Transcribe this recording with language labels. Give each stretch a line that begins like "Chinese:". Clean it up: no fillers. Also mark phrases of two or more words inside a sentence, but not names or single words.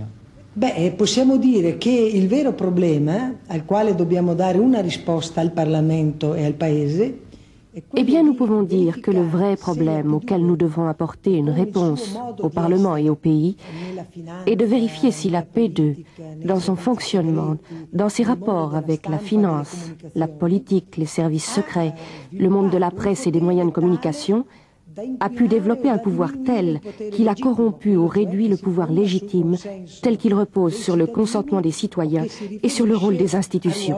Italian: Beh, possiamo dire che il vero problema al quale dobbiamo dare una risposta al Parlamento e al Paese.
French: Eh bien, nous pouvons dire que le vrai problème auquel nous devons apporter une réponse au Parlement et au pays est de vérifier si la P2, dans son fonctionnement, dans ses rapports avec la finance, la politique, les services secrets, le monde de la presse et des moyens de communication, a pu développer un pouvoir tel qu'il a corrompu ou réduit le pouvoir légitime, tel qu'il repose sur le consentement des citoyens et sur le rôle des institutions.